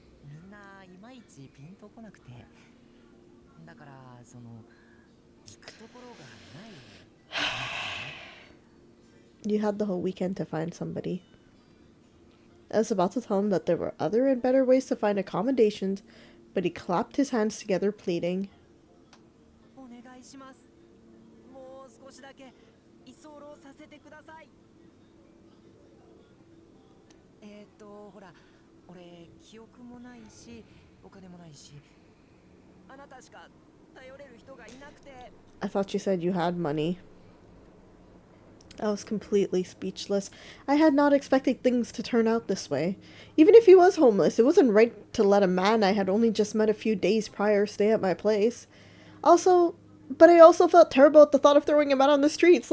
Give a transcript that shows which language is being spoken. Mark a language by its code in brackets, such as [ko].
[ja] みんないまいちピンとこなくて。だからその聞くところがない。 [en] You had the whole weekend to find somebody. I was about to tell him that there were other and better ways to find accommodations, but he clapped his hands together, pleading. [ja] お願いします。もう少しだけ居候させてください。ほら、俺記憶もないし、お金もないし、あなたしか頼れる人がいなくて。 [en] I thought you said you had money. I was completely speechless. I had not expected things to turn out this way. Even if he was homeless, it wasn't right to let a man I had only just met a few days prior stay at my place. But I also felt terrible at the thought of throwing him out on the streets.